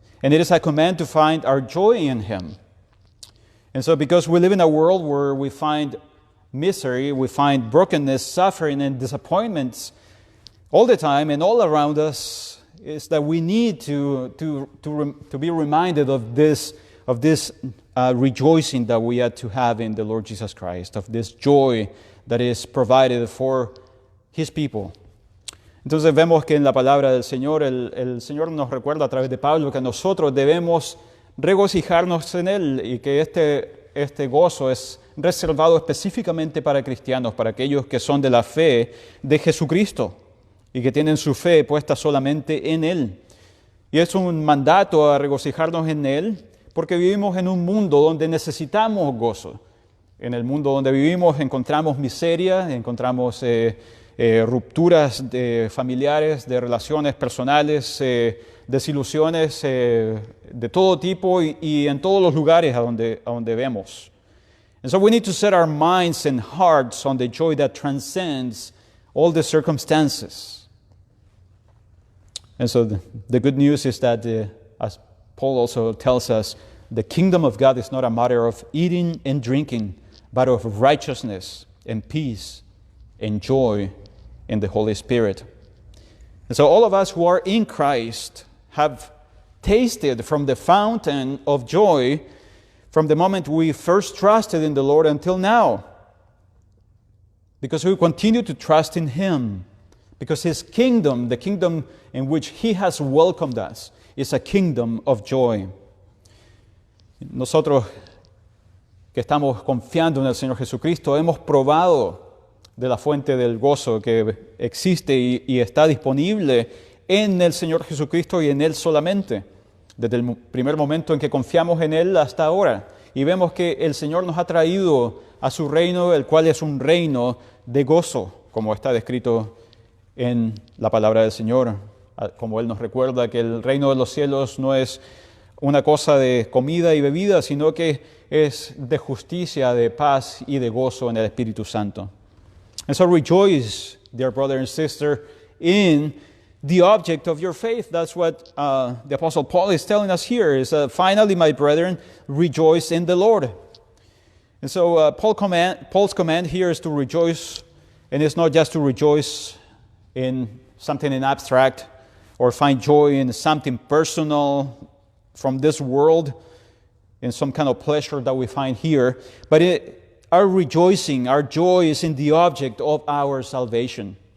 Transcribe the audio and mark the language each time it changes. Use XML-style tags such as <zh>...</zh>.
<en>And it is a command to find our joy in Him. And so because we live in a world where we find misery, we find brokenness, suffering, and disappointments all the time and all around us, is that we need to be reminded of this rejoicing that we had to have in the Lord Jesus Christ, of this joy that is provided for His people.</en> <es>Entonces vemos que en la palabra del Señor, el Señor nos recuerda a través de Pablo que nosotros debemos regocijarnos en Él y que este gozo es reservado específicamente para cristianos, para aquellos que son de la fe de Jesucristo y que tienen su fe puesta solamente en Él. Y es un mandato a regocijarnos en Él, porque vivimos en un mundo donde necesitamos gozo. En el mundo donde vivimos encontramos miseria, encontramos rupturas familiares, de relaciones personales, desilusiones de todo tipo y en todos los lugares a donde vemos.</es> <en>And so we need to set our minds and hearts on the joy that transcends all the circumstances. And so the good news is that, as Paul also tells us, the kingdom of God is not a matter of eating and drinking, but of righteousness and peace and joy in the Holy Spirit. And so all of us who are in Christ have tasted from the fountain of joy from the moment we first trusted in the Lord until now. Because we continue to trust in Him. Because His kingdom, the kingdom in which He has welcomed us, is a kingdom of joy.</en> <es>Nosotros que estamos confiando en el Señor Jesucristo hemos probado de la fuente del gozo que existe y está disponible en el Señor Jesucristo y en Él solamente, desde el primer momento en que confiamos en Él hasta ahora. Y vemos que el Señor nos ha traído a su reino, el cual es un reino de gozo, como está descrito en la palabra del Señor. Como Él nos recuerda que el reino de los cielos no es una cosa de comida y bebida, sino que es de justicia, de paz y de gozo en el Espíritu Santo.</es> <en>And so rejoice, dear brother and sister, in the object of your faith. That's what the Apostle Paul is telling us here, is finally, my brethren, rejoice in the Lord. And so Paul's command here is to rejoice, and it's not just to rejoice in something in abstract or find joy in something personal from this world, in some kind of pleasure that we find here, but our rejoicing, our joy is in the object of our salvation.</en>